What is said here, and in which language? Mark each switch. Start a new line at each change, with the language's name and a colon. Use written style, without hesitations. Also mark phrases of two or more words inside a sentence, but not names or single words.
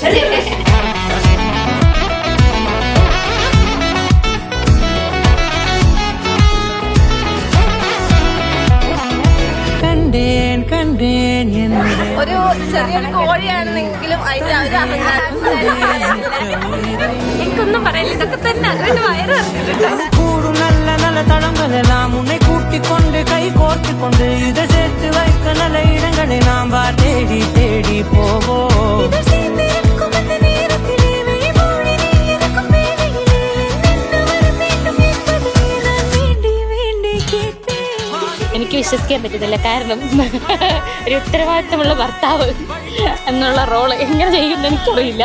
Malayalam: ഒരു ചെറിയൊരു കോഴിയാണെന്നെങ്കിലും അതിന്റെ ഒരു അഹങ്കാരം എനിക്കൊന്നും പറയില്ല. ഇതൊക്കെ തന്നെ അതിന്റെ വയറ്
Tamil: கூடும் நல்ல நல்ல தளங்களெல்லாம் உன்னை கூட்டிக் கொண்டு கை கோர்த்து கொண்டு இதை சேர்த்து வைக்க நல்ல இடங்களை நாம் தேடி தேடி போவோம்.
Malayalam: എനിക്ക് വിശ്വസിക്കാൻ പറ്റുന്നില്ല. കാരണം ഒരു ഉത്തരവാദിത്തമുള്ള ഭർത്താവ് എന്നുള്ള റോള് എങ്ങനെ ചെയ്യുമെന്ന് എനിക്കറിയില്ല.